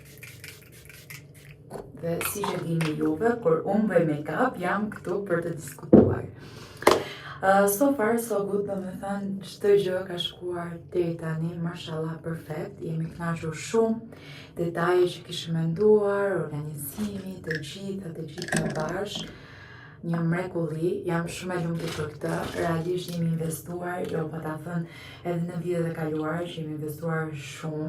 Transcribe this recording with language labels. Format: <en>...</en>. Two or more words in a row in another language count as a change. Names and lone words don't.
<sq>Dhe si që dini juve, kur unë bëj make-up, jam këtu për të diskutuar.</sq> <en>So far, so good,</en> <sq>do me thënë, çdo gjë ka shkuar deri tani, mashallah, perfekt. Jemi kënaqur shumë, detaje që kishim menduar, organizimi, të gjitha bashkë. Një mrekulli, jam shumë e lumtur për këtë. Realisht jemi investuar, jo pa ta thënë, edhe në vitet e kaluara që jemi investuar shumë.</sq>